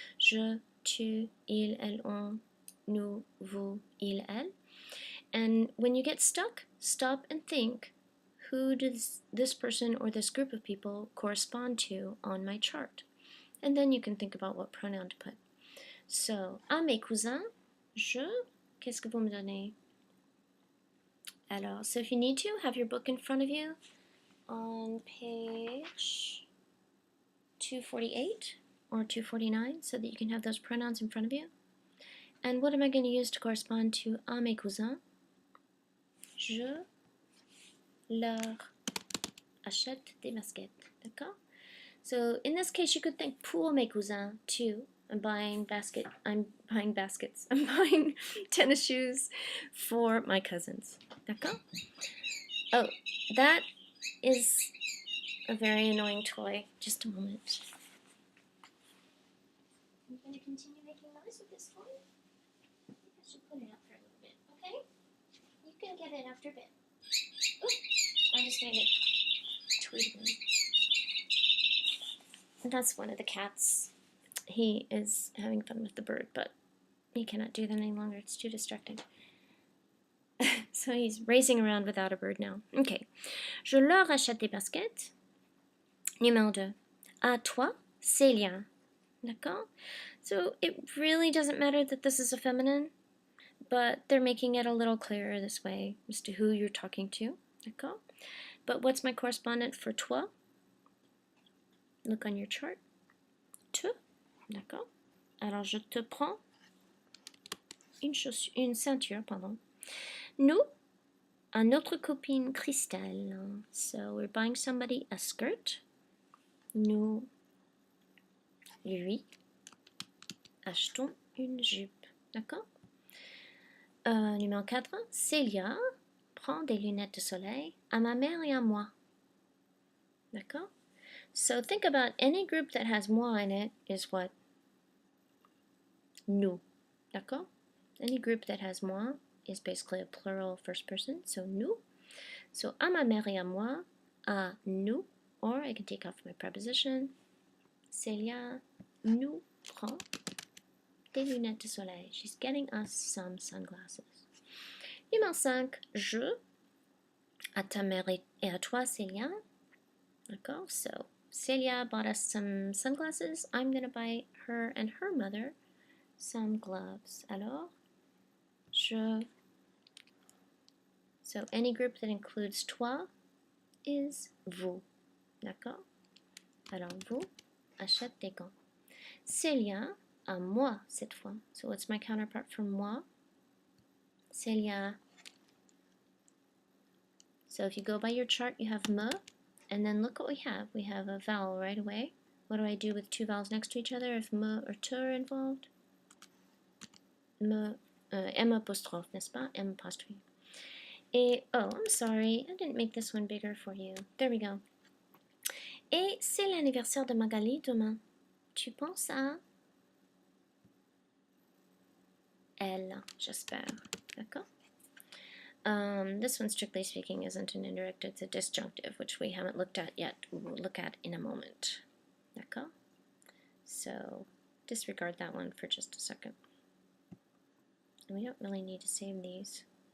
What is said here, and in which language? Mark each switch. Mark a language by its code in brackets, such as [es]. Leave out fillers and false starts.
[fr] Je, tu, il, elle, on, nous, vous, il, elle. [en] And when you get stuck, stop and think, who does this person or this group of people correspond to on my chart? And then you can think about what pronoun to put. [fr] So, à mes cousins, je, qu'est-ce que vous me donnez? [en] Alors, so if you need to, have your book in front of you on page 248 or 249 so that you can have those pronouns in front of you. And what am I going to use to correspond to à mes cousins? [fr] Je leur achète des baskets. D'accord? [en] So in this case, you could think [fr] pour mes cousins [en] too. I'm buying baskets. I'm buying tennis shoes for my cousins. D'accord? Oh, that is a very annoying toy. Just a moment. I'm going to continue making noise with this toy. I think I should put it up for a little bit, okay? You can get it after a bit. Oops, I just made it tweet. That's one of the cats. He is having fun with the bird, but he cannot do that any longer. It's too distracting. So he's racing around without a bird now. Okay. [fr] Je leur achète des baskets. Numéro 2. À toi, Célia. D'accord? [en] So it really doesn't matter that this is a feminine, but they're making it a little clearer this way as to who you're talking to. D'accord? But what's my correspondent for toi? Look on your chart. Tu. D'accord? [fr] Alors je te prends une ceinture, pardon. Nous, à notre copine Christelle. [en] So we're buying somebody a skirt. [fr] Nous, lui, achetons une jupe. D'accord? Numéro 4. Célia prend des lunettes de soleil à ma mère et à moi. D'accord? [en] So think about any group that has moi in it is what? Nous. D'accord? Any group that has moi is basically a plural first person, so nous. So [fr] à ma mère et à moi, à nous, [en] or I can take off my preposition. [fr] Célia nous prend des lunettes de soleil. [en] She's getting us some sunglasses. [fr] Numéro 5, je, à ta mère et à toi, Célia. D'accord? [en] So Célia bought us some sunglasses. I'm going to buy her and her mother some gloves. [fr] Alors, je. [en] So any group that includes toi is vous. [fr] D'accord? Alors vous achète des gants. Célia à moi cette fois. [en] So what's my counterpart for moi? Célia. So if you go by your chart, you have me, and then look what we have. We have a vowel right away. What do I do with two vowels next to each other if me or te are involved? Me, M apostrophe, n'est-ce pas? M apostrophe. Et, oh, I'm sorry, I didn't make this one bigger for you. There we go. [fr] Et c'est l'anniversaire de Magali demain. Tu penses à elle, j'espère. D'accord? [en] This one, strictly speaking, isn't an indirect, it's a disjunctive, which we haven't looked at yet. We'll look at in a moment. D'accord? So disregard that one for just a second. We don't really need to save these.